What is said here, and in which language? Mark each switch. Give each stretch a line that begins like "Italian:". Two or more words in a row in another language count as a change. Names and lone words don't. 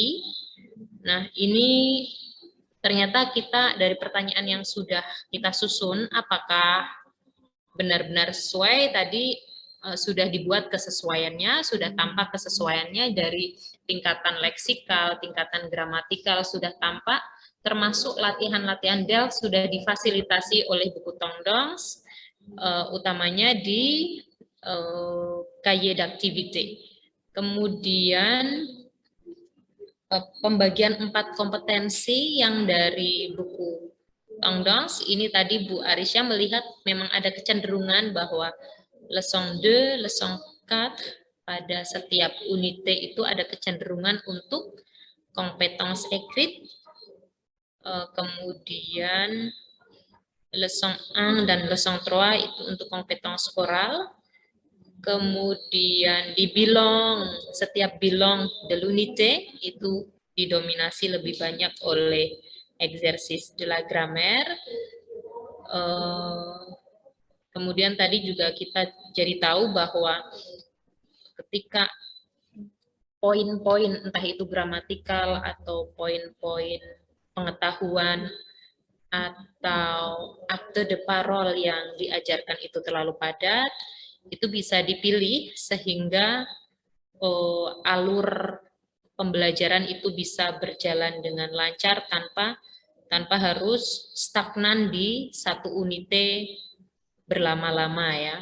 Indonesian: Nah, ini ternyata kita dari pertanyaan yang sudah kita susun, apakah benar-benar sesuai tadi sudah dibuat kesesuaiannya, sudah tampak kesesuaiannya dari tingkatan leksikal, tingkatan gramatikal sudah tampak, termasuk latihan-latihan DEL sudah difasilitasi oleh buku Tongdongs, utamanya di
French: cahier d'activité.
Indonesian: Kemudian pembagian 4 kompetensi yang dari buku Tongdongs, ini tadi Bu Arisha melihat memang ada kecenderungan bahwa leçon 2, leçon 4 pada setiap unité itu ada kecenderungan untuk
French: compétence écrite,
Indonesian: kemudian leçon 1 dan leçon 3 itu untuk
French: compétence oral,
Indonesian: kemudian di bilan, setiap
French: bilan de l'unité
Indonesian: itu didominasi lebih banyak oleh
French: exercice de la grammaire.
Indonesian: Kemudian tadi juga kita jadi tahu bahwa ketika poin-poin entah itu gramatikal atau poin-poin pengetahuan atau
French: akte de parole
Indonesian: yang diajarkan itu terlalu padat, itu bisa dipilih sehingga alur pembelajaran itu bisa berjalan dengan lancar tanpa harus stagnan di satu unité berlama-lama ya.